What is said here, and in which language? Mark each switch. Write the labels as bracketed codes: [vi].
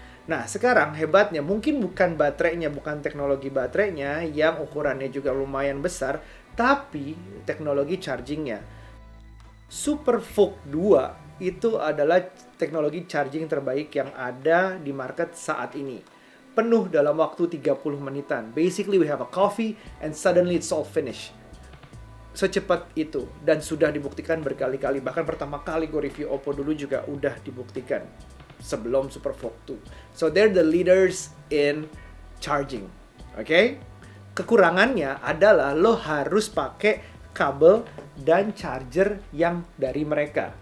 [id] Nah, sekarang hebatnya mungkin bukan baterainya, bukan teknologi baterainya yang ukurannya juga lumayan besar, tapi teknologi chargingnya. SuperVOOC 2 itu adalah teknologi charging terbaik yang ada di market saat ini. Penuh dalam waktu 30 menitan. [en] Basically we have a coffee and suddenly it's all finished. [id] Secepat itu, dan sudah dibuktikan berkali-kali. Bahkan pertama kali gue review Oppo dulu juga udah dibuktikan sebelum SuperVOOC 2. [en] So they're the leaders in charging. [id] Oke? Kekurangannya adalah lo harus pakai kabel dan charger yang dari mereka.